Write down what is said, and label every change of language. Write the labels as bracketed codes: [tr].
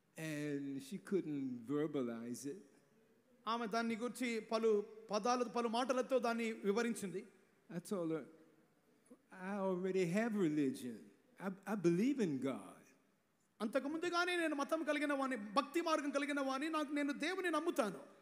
[en] And she couldn't verbalize it. [te] ఆమె దాన్ని గురించి పలు మాటలతో దాన్ని వివరించింది. [en] I told her, I already have religion. I believe in God. [te] అంతకు ముందుగానే నేను మతం కలిగిన వాణ్ణి, భక్తి మార్గం కలిగిన వాణ్ణి, నేను దేవుని నమ్ముతాను.